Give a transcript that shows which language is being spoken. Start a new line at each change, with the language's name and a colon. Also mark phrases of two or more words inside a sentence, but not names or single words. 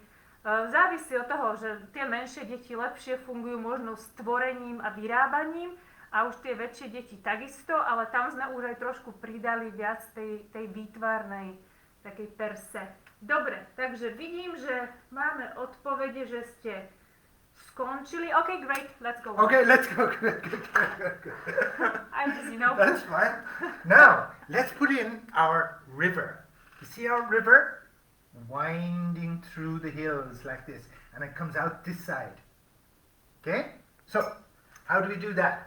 Slovak: Závisí od toho, že tie menšie deti lepšie fungujú možno s tvorením a vyrábaním a už tie väčšie deti takisto, ale tam sme už aj trošku pridali viac tej výtvarnej takej perse. Dobre, takže vidím, že máme odpovede, že ste skončili.
English: Okay, great, let's go. Okay, let's go. I'm just, you know. That's fine. Now, let's put in our river. You see our river? Winding through the hills like this, and it comes out this side. Okay? So, how do we do that?